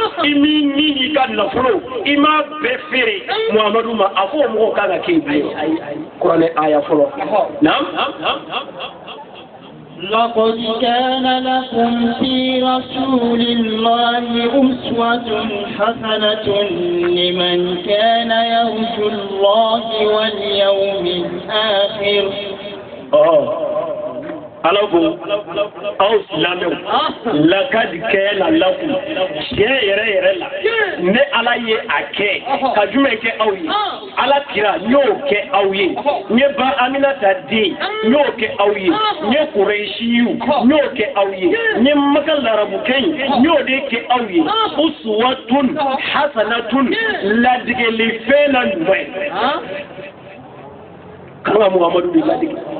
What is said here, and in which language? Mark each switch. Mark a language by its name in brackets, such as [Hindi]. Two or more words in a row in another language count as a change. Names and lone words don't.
[Bambara] imini ka nafolo ima befere Muhammadu ma afo mo ka ga ke bi Qur'an aya folo nam [Arabic] لقد كان لكم في رسول الله أسوة حسنة لمن كان يرجو الله واليوم الآخر. [Bambara] Alago aw silamɛw lakadi kɛla laku tiɲɛ yɛrɛ la ne ala ye a kɛ ka jumɛn kɛ aw ye ala kira n y'o kɛ aw ye n ye ba Aminata den n y'o kɛ aw ye n ye Kurɛsiyu n y'o kɛ aw ye n ye Maka larabukɛ n y'o de kɛ aw ye [Arabic] أسوة حسنة [Bambara] ladigɛlifɛn la ɲuman kan ka Muhamadu de ladige.